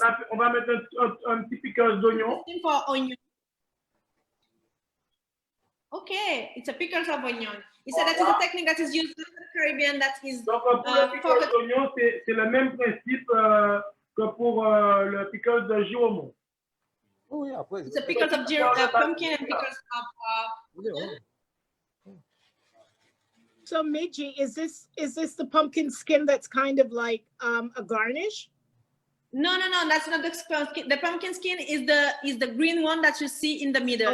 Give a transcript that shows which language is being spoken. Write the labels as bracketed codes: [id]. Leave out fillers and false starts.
[fr] On va mettre un petit piqueur d'oignon. [en] Okay, it's a pickles of onion. He said that is a technique that is used in the Caribbean. That is. [fr] Donc, pour le pickle d'oignon, c'est le même principe que pour le pickle de giromont. Oh, oui, après. [en] It's a pickles of pumpkin and pickles of. So Midgie, is this the pumpkin skin that's kind of like a garnish? No, that's not the pumpkin. The pumpkin skin is the green one that you see in the middle.